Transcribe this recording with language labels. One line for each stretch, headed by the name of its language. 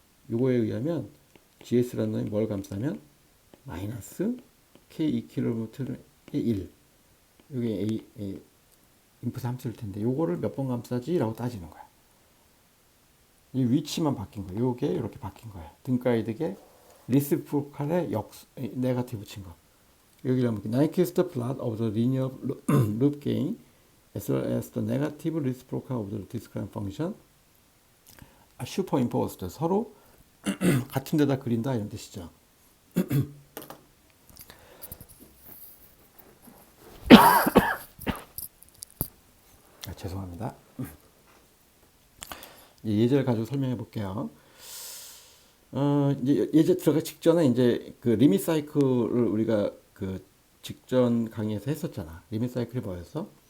Korean: 이거에 의하면 GS라는 놈이 뭘 감싸면 마이너스 K 이퀴벌런트의 1. 여기 인풋 함수일 텐데 요거를 몇 번 감싸지? 라고 따지는 거야. 이 위치만 바뀐 거야. 요게 이렇게 바뀐 거야. 등가이드게 리시프로칼에 네거티브 친 거. 여기 하면
English: Nike is the plot of the linear loop gain as well as the negative reciprocal of the describe function are superimposed.
Korean: 서로 같은 데다 그린다 이런 뜻이죠. 죄송합니다. 예제를 가지고 설명해 볼게요. 이제 예제 들어가기 직전에 이제 그 리밋 사이클을 우리가 그 직전 강의에서 했었잖아. 리밋 사이클이 뭐였어?